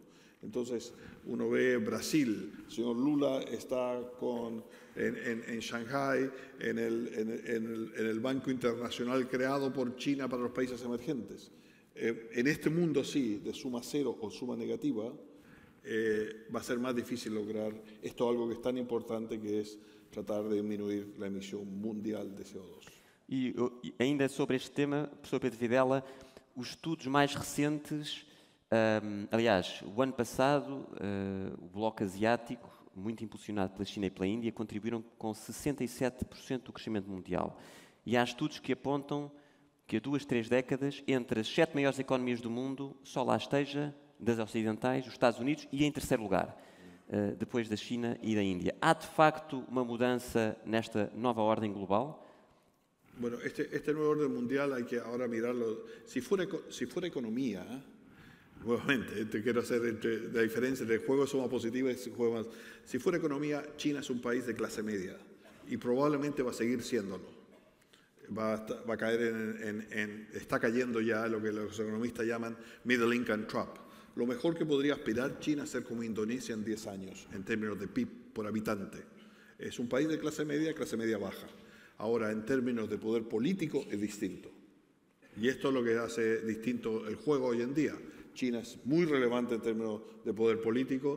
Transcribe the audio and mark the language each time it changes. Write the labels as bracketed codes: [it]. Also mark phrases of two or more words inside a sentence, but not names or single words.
[es] Entonces, uno ve Brasil, el señor Lula está en Shanghái, en el Banco Internacional creado por China para los países emergentes. En este mundo, sí, de suma cero o suma negativa, va a ser más difícil lograr esto, algo que es tan importante, que es tratar de disminuir la emisión mundial de CO2. [pt] E ainda sobre este tema, professor Pedro Videla, os estudos mais recentes, aliás, o ano passado, o Bloco Asiático, muito impulsionado pela China e pela Índia, contribuíram com 67% do crescimento mundial. E há estudos que apontam que a 2, 3 décadas, entre as 7 maiores economias do mundo, só lá esteja, das ocidentais, os Estados Unidos, e em terceiro lugar, depois da China e da Índia. Há, de facto, uma mudança nesta nova ordem global? [es] Bueno, este nuevo orden mundial hay que ahora mirarlo. Si fuera economía, nuevamente, quiero hacer la diferencia entre juego de suma positiva y juego más. Si fuera economía, China es un país de clase media y probablemente va a seguir siéndolo. Va a caer está cayendo ya lo que los economistas llaman [en] middle income trap. [es] Lo mejor que podría aspirar China es ser como Indonesia en 10 años, en términos de PIB por habitante. Es un país de clase media baja. Ahora, en términos de poder político, es distinto. Y esto es lo que hace distinto el juego hoy en día. China es muy relevante en términos de poder político.